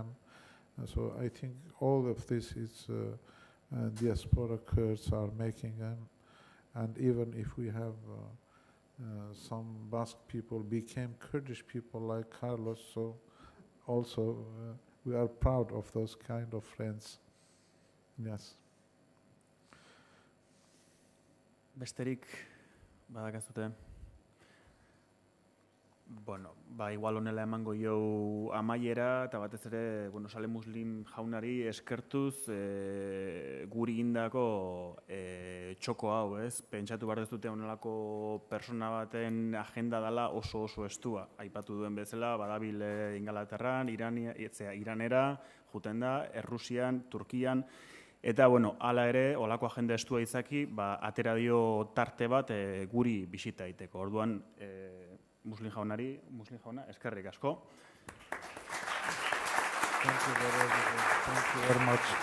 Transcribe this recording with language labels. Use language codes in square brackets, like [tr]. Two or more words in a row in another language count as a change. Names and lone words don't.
[en] So I think all of this is diaspora Kurds are making them. And even if we have some Basque people became Kurdish people like Carlos, so also we are proud of those kind of friends. Yes. [eu] Besterik badakazute. Bueno, igual honela emango jau amaiera, eta batez ere, Saleh Muslim jaunari eskertuz guri indako txoko hau, ez? Pentsatu behar ez dute honelako persona baten agenda dela oso estua. Aipatu duen bezala, badabil Ingalaterran, Iranera, juten da, Errusian, Turkian, eta, hala ere, holako agenda estua izaki, atera dio tarte bat guri bisita egiteko. Orduan, Muslim jauna, eskerrik asko. [en] Thank you very much.